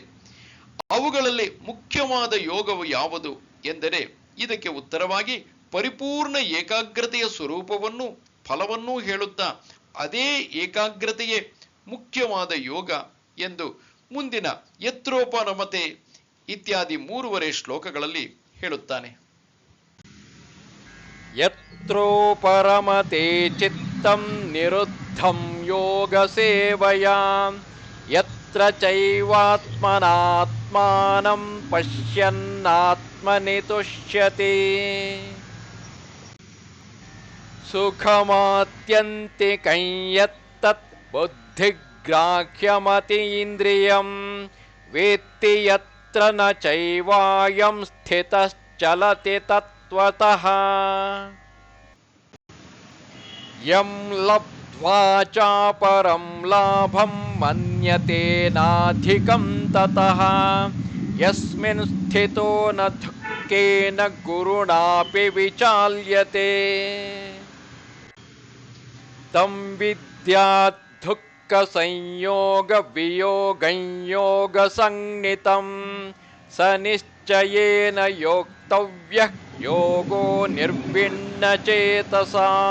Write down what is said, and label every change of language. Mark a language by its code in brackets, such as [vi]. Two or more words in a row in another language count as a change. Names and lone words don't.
[kn] ಅವುಗಳಲ್ಲಿ ಮುಖ್ಯವಾದ ಯೋಗವು ಯಾವುದು ಎಂದರೆ ಇದಕ್ಕೆ ಉತ್ತರವಾಗಿ ಪರಿಪೂರ್ಣ ಏಕಾಗ್ರತೆಯ ಸ್ವರೂಪವನ್ನು ಫಲವನ್ನೂ ಹೇಳುತ್ತಾ ಅದೇ ಏಕಾಗ್ರತೆಯೇ ಮುಖ್ಯವಾದ ಯೋಗ ಎಂದು ಮುಂದಿನ ಯತ್ರೋಪರಮತೆ ಇತ್ಯಾದಿ 3 ಶ್ಲೋಕಗಳಲ್ಲಿ ಹೇಳುತ್ತಾನೆ. [sa] ಯತ್ರೋಪರಮತೆ ಚಿತ್ತಂ ನಿರುದ್ಧಂ ಯೋಗ ಸೇವಯಾ ಯತ್ರ ಯತ್ರ ಚೈವಾತ್ಮನಾತ್ಮಾನಂ ಪಶ್ಯನ್ನಾತ್ಮನಿ ತುಷ್ಯತಿ ಸುಖಮಾತ್ಯಂತಿಕಂ ಯತ್ತತ್ ಬುದ್ಧಿಗ್ರಾಹ್ಯಮತೀಂದ್ರಿಯಂ ವೇತ್ತಿ ಯತ್ರ ನ ಚೈವಾಯಂ ಸ್ಥಿತಶ್ಚಲತಿ ತತ್ವತಃ ಯಂ ಲಬ್ಧ್ವಾ ಚಾಪರಂ ಲಾಭಂ ಮನ್ಯತೆ ನಾಧಿಕಂ ತತಃ ಯಸ್ಮಿನ್ ಸ್ಥಿತೋ ನ ದುಃಖೇನ ಗುರುಣಾಪಿ ವಿಚಾಲ್ಯತೆ ತಂ ವಿದ್ಯಾತ್ ದುಃಖ ಸಂಯೋಗ ವಿಯೋಗಂ ಯೋಗ ಸಂಜ್ಞಿತಂ ಸ ನಿಶ್ಚಯೇನ ಯೋಕ್ತವ್ಯಃ ಯೋಗೋ ನಿರ್ವಿಣ್ಣ ಚೇತಸಾ.